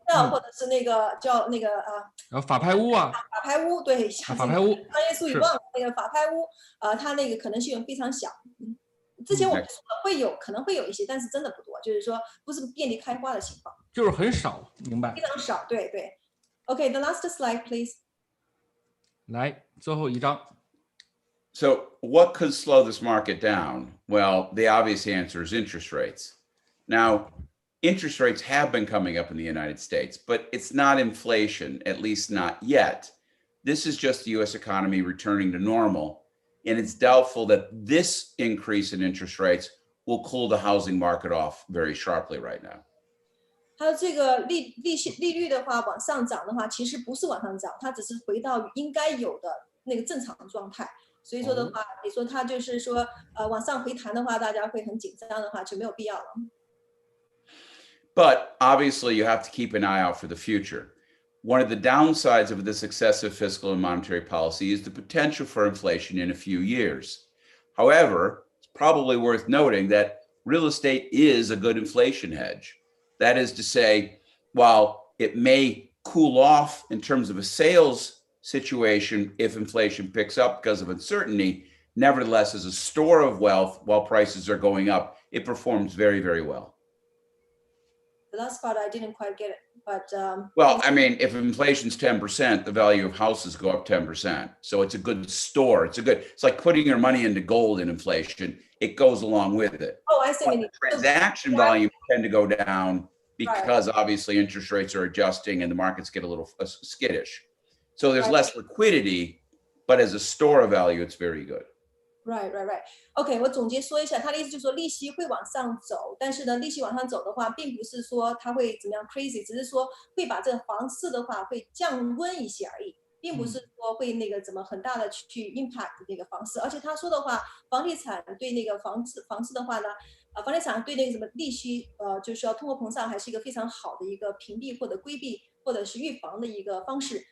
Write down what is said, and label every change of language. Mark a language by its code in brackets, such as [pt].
[zh] 或者是那个叫那个然后法拍屋啊，法拍屋，对，法拍屋，专业术语忘了，那个法拍屋，它那个可能性非常小。之前我们说了可能会有一些，但是真的不多，就是说不是遍地开花的情况，就是很少，明白？非常少，对对。 [en] OK，the last slide, please. [zh] 来，最后一张。 [en] So what could slow this market down? Well, the obvious answer is interest rates. Now, interest rates have been coming up in the United States, but it's not inflation, at least not yet. This is just the US economy returning to normal, and it's doubtful that this increase in interest rates will cool the housing market off very sharply right now. [zh] 它这个利率的话往上涨的话，其实不是往上涨，它只是回到应该有的那个正常状态。所以说的话，你说它就是说往上回弹的话，大家会很紧张的话就没有必要了。 [en] But obviously, you have to keep an eye out for the future. One of the downsides of this excessive fiscal and monetary policy is the potential for inflation in a few years. However, it's probably worth noting that real estate is a good inflation hedge. That is to say, while it may cool off in terms of a sales situation if inflation picks up because of uncertainty, nevertheless, as a store of wealth, while prices are going up, it performs very, very well. The last part I didn't quite get it, but well, I mean, if inflation's 10%, the value of houses go up 10%. So it's a good store. It's like putting your money into gold in inflation. It goes along with it. Oh, I see. But the transaction volume tend to go down because obviously interest rates are adjusting and the markets get a little skittish. So there's less liquidity, but as a store of value, it's very good. Right. [zh] OK， 我总结说一下，他的意思就是说利息会往上走，但是呢，利息往上走的话，并不是说它会怎么样 crazy， 只是说会把这个房市的话会降温一些而已，并不是说会那个怎么很大的去 impact 那个房市。而且他说的话，房地产对那个房市的话呢，房地产对那个什么利息，就是说通货膨胀还是一个非常好的一个屏蔽或者规避或者是预防的一个方式。